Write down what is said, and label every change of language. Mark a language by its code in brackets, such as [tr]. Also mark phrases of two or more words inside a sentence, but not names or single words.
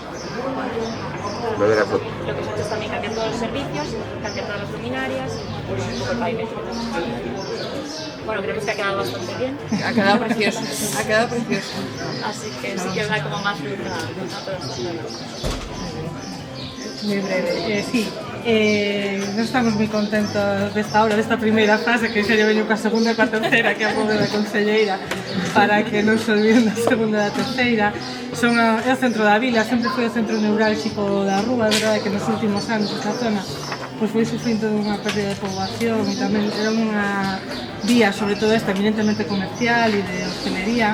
[es] Lo que se ha hecho es también cambiar todos los servicios, cambiar todas las luminarias y un poco el pavimento. Bueno, creo que ha quedado bastante bien. Ha quedado precioso, ha quedado precioso. Así que sí que os da como más luz a toda esta zona. Muy breve, sí. [gl] Non estamos moi contentos desta obra, desta primeira fase, que xa lle veño ca segunda e ca terceira, que apoio da conselleira, para que non se olviden da segunda e da terceira. É o centro da vila, sempre foi o centro neurálxico da rúa, é verdade que nos últimos anos esta zona pois foi sufrindo unha pérdida de poboación e tamén era unha vía, sobre todo esta, eminentemente comercial e de hostelería.